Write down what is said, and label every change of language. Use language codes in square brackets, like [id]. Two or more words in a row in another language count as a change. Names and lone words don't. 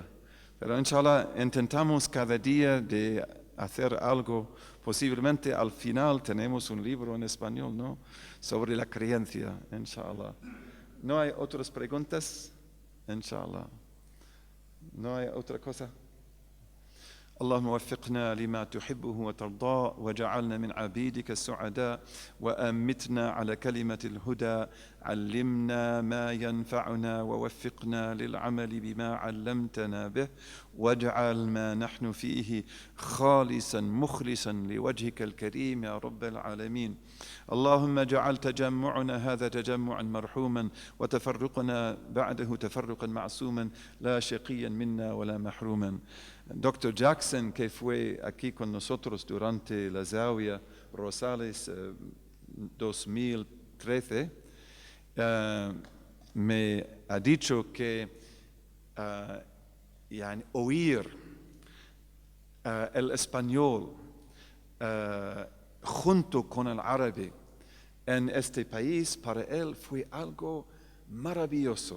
[es] Pero inshallah intentamos cada día de hacer algo. Posiblemente al final tenemos un libro en español, ¿no? Sobre la creencia, inshallah. ¿No hay otras preguntas? Inshallah. ¿No hay otra cosa? [ar] اللهم وفقنا لما تحبه وترضاه وجعلنا من عبيدك السعداء وأمتنا على كلمة الهدى علمنا ما ينفعنا ووفقنا للعمل بما علمتنا به واجعل ما نحن فيه خالصا مخلصا لوجهك الكريم يا رب العالمين. اللهم اجعل تجمعنا هذا تجمعا مرحوما وتفرقنا بعده تفرقا معصوما لا شقيا منا ولا محروما. [es] Dr. Jackson, que fue aquí con nosotros durante la Zawiya Rosales 2013, me ha dicho que oír el español junto con el árabe en este país para él fue algo maravilloso.